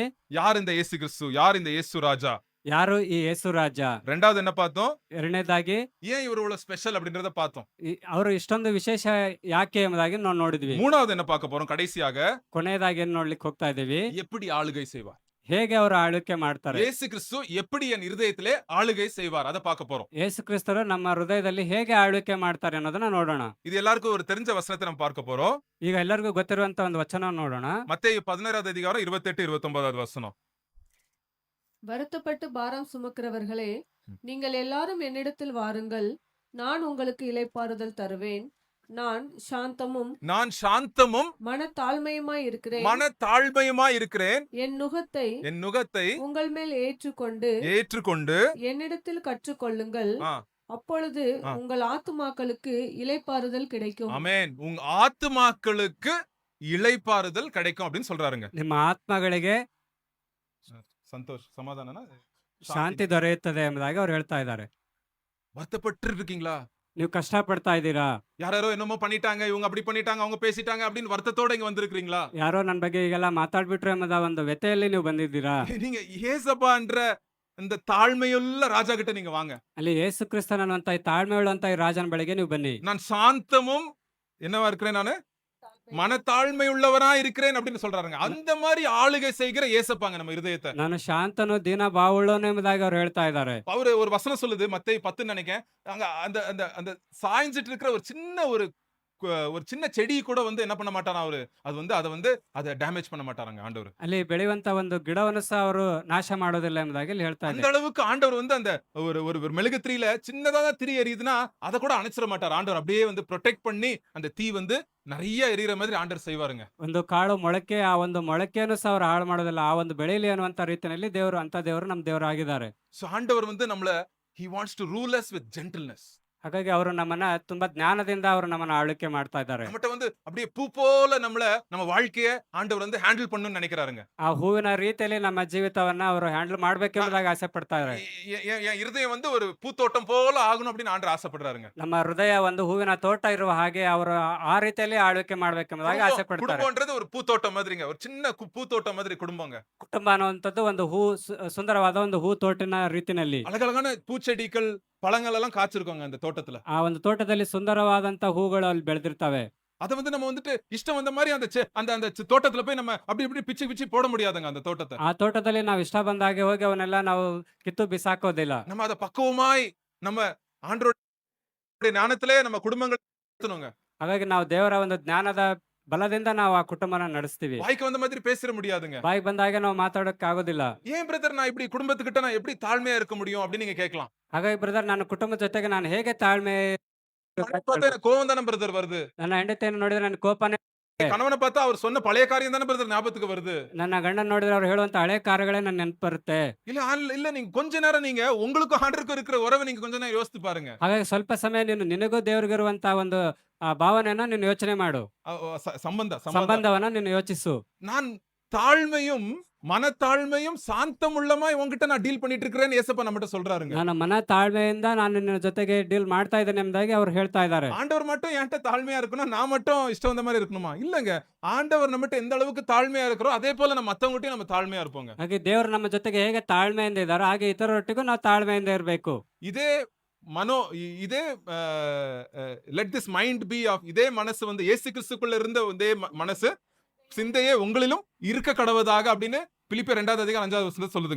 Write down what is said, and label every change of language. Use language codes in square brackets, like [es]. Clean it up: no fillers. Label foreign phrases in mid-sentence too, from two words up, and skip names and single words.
[ta] யார் இந்த இயேசு கிறிஸ்து? யார் இந்த இயேசு ராஜா? [kn] ಯಾರು ಈ ಯೇಸು ರಾಜ? [ta] ரெண்டாவது என்ன பார்த்தோம்? [kn] ಎರಡನೇದಾಗಿ [ta] ஏன் இவர் இவ்வளவு ஸ்பெஷல் அப்படின்றத பார்த்தோம். [kn] ಅವರು ಇಷ್ಟೊಂದು ವಿಶೇಷ ಯಾಕೆ ಎಂಬುದಾಗಿ ನಾವು ನೋಡಿದ್ವಿ. [ta] மூணாவது என்ன பார்க்க போறோம்? கடைசியாக [kn] ಕೊನೆಯದಾಗಿ ಏನ್ ನೋಡ್ಲಿಕ್ಕೆ ಹೋಗ್ತಾ ಇದೀವಿ? [ta] எப்படி ஆளுகை செய்வார்? [kn] ಹೇಗೆ ಅವರು ಆಳ್ವಿಕೆ ಮಾಡ್ತಾರೆ? [ta] இயேசு கிறிஸ்து எப்படி என் இருதயத்திலே ஆளுகை செய்வார், அத பார்க்க போறோம். [kn] ಯೇಸು ಕ್ರಿಸ್ತರು ನಮ್ಮ ಹೃದಯದಲ್ಲಿ ಹೇಗೆ ಆಳ್ವಿಕೆ ಮಾಡ್ತಾರೆ ಅನ್ನೋದನ್ನ ನೋಡೋಣ. [ta] இது எல்லாருக்கும் ஒரு தெரிஞ்ச வசனத்தை நம்ம பார்க்க போறோம். [kn] ಈಗ ಎಲ್ಲರಿಗೂ ಗೊತ್ತಿರುವಂತ ಒಂದು ವಚನ ನೋಡೋಣ. [ta] மத்தேயு 16வது அதிகாரம் 28 29வது வசனம். வருத்தப்பட்டு பாரம் சுமக்கிறவர்களே, நீங்கள் எல்லாரும் என்னிடத்தில் வாருங்கள், நான் உங்களுக்கு இளைப்பாறுதல் தருவேன். நான் சாந்தமும் மனத்தாழ்மையுமாய் இருக்கிறேன். என் நுகத்தை உங்கள் மேல் ஏற்றுக்கொண்டு என்னிடத்தில் கற்றுக்கொள்ளுங்கள். அப்பொழுது உங்கள் ஆத்துமாக்களுக்கு இளைப்பாறுதல் கிடைக்கும். ஆமென். உங்க ஆத்துமாக்களுக்கு இளைப்பாறுதல் கிடைக்கும் அப்படின்னு சொல்றாருங்க. [kn] ನಿಮ್ಮ ಆತ್ಮಗಳಿಗೆ [ta] சந்தோஷ் சமாதானனா [kn] ಶಾಂತಿ ದೊರೆಯುತ್ತದೆ ಎಂಬುದಾಗಿ ಅವ್ರು ಹೇಳ್ತಾ ಇದ್ದಾರೆ. [ta] வருத்தப்பட்டு இருக்கீங்களா? [kn] ನೀವು ಕಷ್ಟ ಪಡ್ತಾ ಇದ್ದೀರಾ? [ta] யாரோ என்னமோ பண்ணிட்டாங்க, இவங்க அப்படி பண்ணிட்டாங்க, அவங்க பேசிட்டாங்க அப்படின்னு வருத்தத்தோட இங்க வந்திருக்கீங்களா? [kn] ಯಾರೋ ನನ್ನ ಬಗ್ಗೆ ಈಗೆಲ್ಲ ಮಾತಾಡ್ಬಿಟ್ರು ಎಂಬುದ ಒಂದು ವ್ಯಥೆಯಲ್ಲಿ ನೀವು ಬಂದಿದ್ದೀರಾ? [ta] நீங்க ஏசப்பான்ற இந்த தாழ்மையுள்ள ராஜா கிட்ட நீங்க வாங்க. [kn] ಅಲ್ಲಿ ಯೇಸು ಕ್ರಿಸ್ತನ ಅನ್ನುವಂತ ಈ ತಾಳ್ಮೆ ಉಳ್ಳಂತ ಈ ರಾಜನ ಬಳಿಗೆ ನೀವು ಬನ್ನಿ. [ta] நான் சாந்தமும் என்னவா இருக்கிறேன்? நானு மனத்தாழ்மை உள்ளவரா இருக்கிறேன் அப்படின்னு சொல்றாருங்க. அந்த மாதிரி ஆளுகை செய்கிற ஏசப்பாங்க நம்ம இருதயத்தை. [kn] ನಾನು ಶಾಂತನು ದೀನ ಭಾವುಳ್ಳವನು ಎಂಬುದಾಗಿ ಅವ್ರು ಹೇಳ್ತಾ ಇದ್ದಾರೆ. [ta] அவரு ஒரு வசனம் சொல்லுது, மத்தேயு 10 நினைக்கிறேன். அங்க அந்த அந்த அந்த சாய்ஞ்சிட்டு இருக்கிற ஒரு சின்ன செடி கூட வந்து என்ன பண்ண மாட்டாரா அவரு? அதை டேமேஜ் பண்ண மாட்டாராங்க ஆண்டவர். [kn] ಅಲ್ಲಿ ಬೆಳೆಯುವಂತ ಒಂದು ಗಿಡವನ್ನು ಸಹ ಅವರು ನಾಶ ಮಾಡೋದಿಲ್ಲ ಎಂಬುದಾಗಿ ಇಲ್ಲಿ ಹೇಳ್ತಾ [ta] அந்த [kn] ಇದ್ದಾರೆ. [ta] அளவுக்கு ஆண்டவர் வந்து அந்த ஒரு மெழுகுத்திரியில சின்னதா திரி எரியுதுன்னா அதை கூட அணைச்சிட மாட்டார் ஆண்டவர். அப்படியே வந்து ப்ரொடெக்ட் பண்ணி அந்த தீ வந்து நிறைய எரியற மாதிரி ஆண்டவர் செய்வாருங்க. [kn] ಒಂದು ಕಾಳು ಮೊಳಕೆ, ಆ ಒಂದು ಮೊಳಕೆಯನ್ನು ಸಹ ಅವರು ಹಾಳು ಮಾಡೋದಿಲ್ಲ. ಆ ಒಂದು ಬೆಳೆಯಲಿ ಅನ್ನುವಂತ ರೀತಿಯಲ್ಲಿ ದೇವರು, ಅಂತ ದೇವರು ನಮ್ಮ ದೇವರು ಆಗಿದ್ದಾರೆ. [ta] சோ ஆண்டவர் வந்து நம்மள [en] he wants to rule us with gentleness. [kn] ಹಾಗಾಗಿ ಅವರು ನಮ್ಮನ್ನ ತುಂಬಾ ಜ್ಞಾನದಿಂದ ಅವರು ನಮ್ಮನ್ನ ಆಳ್ವಿಕೆ ಮಾಡ್ತಾ ಇದ್ದಾರೆ. [ta] நம்மட்ட வந்து அப்படியே பூ போல நம்ம வாழ்க்கைய ஆண்டவர் வந்து ஹேண்டில் பண்ணணும்னு நினைக்கிறாருங்க. [kn] ಆ ಹೂವಿನ ರೀತಿಯಲ್ಲಿ ನಮ್ಮ ಜೀವಿತವನ್ನ ಅವರು ಹ್ಯಾಂಡಲ್ ಮಾಡ್ಬೇಕೆಂಬುದಾಗಿ ಆಸೆ ಪಡ್ತಾ ಇದ್ದಾರೆ. [ta] என் இருதயம் வந்து ஒரு பூத்தோட்டம் போல ஆகணும் அப்படின்னு ஆண்டவர் ஆசைப்படுறாருங்க. [kn] ನಮ್ಮ ಹೃದಯ ಒಂದು ಹೂವಿನ ತೋಟ ಇರುವ ಹಾಗೆ ಅವರು ಆ ರೀತಿಯಲ್ಲಿ ಆಳ್ವಿಕೆ ಮಾಡ್ಬೇಕೆಂಬುದಾಗಿ ಆಸೆ ಪಡ್ತಾರೆ. [ta] குடும்பம்ன்றது ஒரு பூத்தோட்டம் மாதிரிங்க. ஒரு சின்ன பூத்தோட்டம் மாதிரி குடும்பங்க. [kn] ಕುಟುಂಬ ಅನ್ನುವಂಥದ್ದು ಒಂದು ಸುಂದರವಾದ ಒಂದು ಹೂ ತೋಟಿನ ರೀತಿನಲ್ಲಿ. [ta] அழகழகான பூச்செடிகள் பழங்கள் எல்லாம் காய்ச்சிருக்கோங்க அந்த தோட்டத்துல. [kn] ಆ ಒಂದು ತೋಟದಲ್ಲಿ ಸುಂದರವಾದಂತ ಹೂಗಳು ಅಲ್ಲಿ ಬೆಳೆದಿರ್ತವೆ. [ta] அத வந்து நம்ம வந்துட்டு இஷ்டம் வந்த மாதிரி அந்த தோட்டத்துல போய் நம்ம அப்படி இப்படி பிச்சு போட முடியாதுங்க அந்த தோட்டத்தை. [kn] ಆ ತೋಟದಲ್ಲಿ ನಾವು ಇಷ್ಟ ಬಂದ ಹಾಗೆ ಹೋಗಿ ಅವನ್ನೆಲ್ಲ ನಾವು ಕಿತ್ತು ಬಿಸಾಕೋದಿಲ್ಲ. [ta] நம்ம அத பக்குவமாய் நம்ம ஆண்டவருடைய ஞானத்திலே நம்ம குடும்பங்கள் நடத்தணுங்க. [kn] ಹಾಗಾಗಿ ನಾವು ದೇವರ ಒಂದು ಜ್ಞಾನದ ಬಲದಿಂದ ನಾವು ಆ ಕುಟುಂಬನ ನಡೆಸ್ತೀವಿ. [ta] வாய்க்கு வந்த மாதிரி பேசிட முடியாதுங்க. [kn] ಬಾಯಿಗೆ ಬಂದ ಹಾಗೆ ನಾವು ಮಾತಾಡೋಕೆ ಆಗೋದಿಲ್ಲ. [ta] ஏன் பிரதர் நான் இப்படி குடும்பத்துக்கிட்ட நான் எப்படி தாழ்மையா இருக்க முடியும் அப்படின்னு நீங்க கேட்கலாம். [kn] ಹಾಗಾಗಿ ಬ್ರದರ್ ನನ್ನ ಕುಟುಂಬದ ಜೊತೆಗೆ ನಾನು ಹೇಗೆ ತಾಳ್ಮೆ [ta] பார்த்தா எனக்கு கோவம் தானே பிரதர் வருது. [kn] ನನ್ನ ಹೆಂಡತಿಯನ್ನು ನೋಡಿದ್ರೆ ನನ್ನ ಕೋಪನೇ. [ta] கணவனை பார்த்தா அவர் சொன்ன பழைய காரியம் தானே பிரதர் ஞாபகத்துக்கு வருது. [kn] ನನ್ನ ಗಂಡನ ನೋಡಿದ್ರೆ ಅವ್ರು ಹೇಳುವಂತ ಹಳೆ ಕಾರ್ಯಗಳೇ ನನ್ನ ನೆನಪು ಬರುತ್ತೆ. [ta] இல்ல நீங்க கொஞ்ச நேரம் நீங்க உங்களுக்கும் ஆண்டருக்கும் இருக்கிற உறவை நீங்க கொஞ்ச நேரம் யோசித்து பாருங்க. [kn] ಹಾಗಾಗಿ ಸ್ವಲ್ಪ ಸಮಯ ನಿನಗೂ ದೇವರಿಗಿರುವಂತ ಒಂದು ಭಾವನೆಯನ್ನ ನೀನು ಯೋಚನೆ ಮಾಡು. ಸಂಬಂಧವನ್ನ ನೀನು ಯೋಚಿಸು. [ta] நான் தாழ்மையும் மனத்தாழ்மையும் சாந்தம் உள்ளமாய் உங்ககிட்ட நான் டீல் பண்ணிட்டு இருக்கிறேன்னு ஏசப்பா நம்மகிட்ட சொல்றாருங்க. [kn] ನನ್ನ ಮನ ತಾಳ್ಮೆಯಿಂದ ನಾನು ನಿನ್ನ ಜೊತೆಗೆ ಡೀಲ್ ಮಾಡ್ತಾ ಇದ್ದೇನೆ ಎಂಬುದಾಗಿ ಅವ್ರು ಹೇಳ್ತಾ ಇದ್ದಾರೆ. [ta] ஆண்டவர் மட்டும் என்கிட்ட தாழ்மையா இருக்கணும், நான் மட்டும் இஷ்டம் வந்த மாதிரி இருக்கணுமா? இல்லங்க, ஆண்டவர் நம்மகிட்ட எந்த அளவுக்கு தாழ்மையா இருக்கிறோம் அதே போல நம்ம மத்தவங்ககிட்டயும் நம்ம தாழ்மையா இருப்போங்க. [kn] ಹಾಗೆ ದೇವರು ನಮ್ಮ ಜೊತೆಗೆ ಹೇಗೆ ತಾಳ್ಮೆಯಿಂದ ಇದ್ದಾರೋ ಹಾಗೆ ಇತರರೊಟ್ಟಿಗೂ ನಾವು ತಾಳ್ಮೆಯಿಂದ ಇರಬೇಕು. [ta] இதே இதே [en] let this mind be of [ta] இதே மனசு வந்து இயேசு கிறிஸ்துக்குள்ள இருந்த இதே மனசு சிந்தையே உங்களிலும் இருக்க கடவதாக அப்படின்னு பிலிப்பியர் 2வது அதிகாரம் 5வது வசனத்துல சொல்லுதுங்க.